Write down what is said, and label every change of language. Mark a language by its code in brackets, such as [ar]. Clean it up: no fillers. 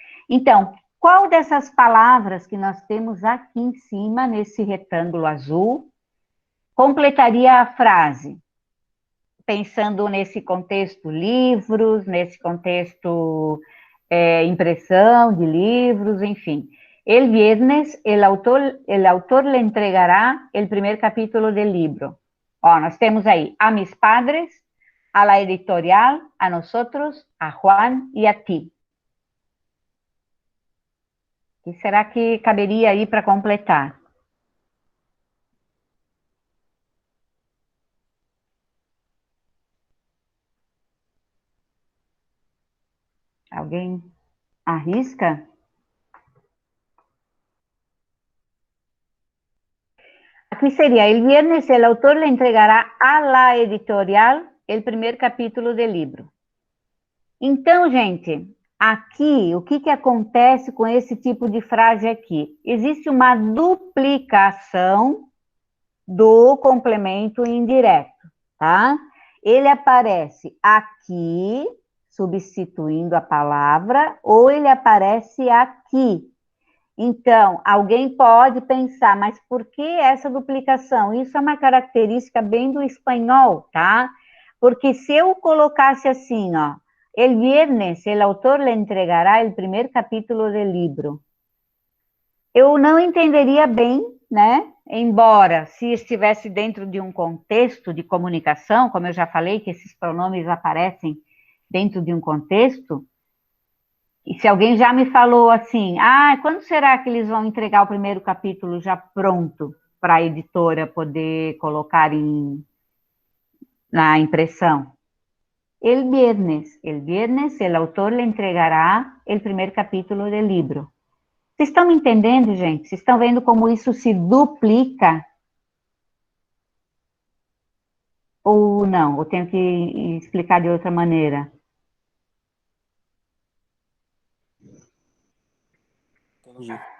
[pt] Então, qual dessas palavras que nós temos aqui em cima, nesse retângulo azul, completaria a frase? Pensando nesse contexto livros, nesse contexto impressão de livros, enfim. [es] El viernes, el autor le entregará el primer capítulo del libro. [pt] Ó, nós temos aí [es] a mis padres, a la editorial, a nosotros, a Juan e a ti. [pt] O que será que caberia aí para completar? Alguém arrisca? Aqui seria, [es] el viernes el autor le entregará a la editorial el primer capítulo del libro. [pt] Então, gente, aqui, o que acontece com esse tipo de frase aqui? Existe uma duplicação do complemento indireto, tá? Ele aparece aqui, substituindo a palavra, ou ele aparece aqui. Então, alguém pode pensar, mas por que essa duplicação? Isso é uma característica bem do espanhol, tá? Porque se eu colocasse assim, ó, [es] El viernes, el autor le entregará el primer capítulo del livro. [pt] Eu não entenderia bem, né? Embora, se estivesse dentro de um contexto de comunicação, como eu já falei, que esses pronomes aparecem dentro de um contexto, e se alguém já me falou assim, quando será que eles vão entregar o primeiro capítulo já pronto para a editora poder colocar na impressão? [es] El viernes, el autor le entregará el primer capítulo del livro. [pt] Vocês estão me entendendo, gente? Vocês estão vendo como isso se duplica? Ou não? Eu tenho que explicar de outra maneira? Entendi.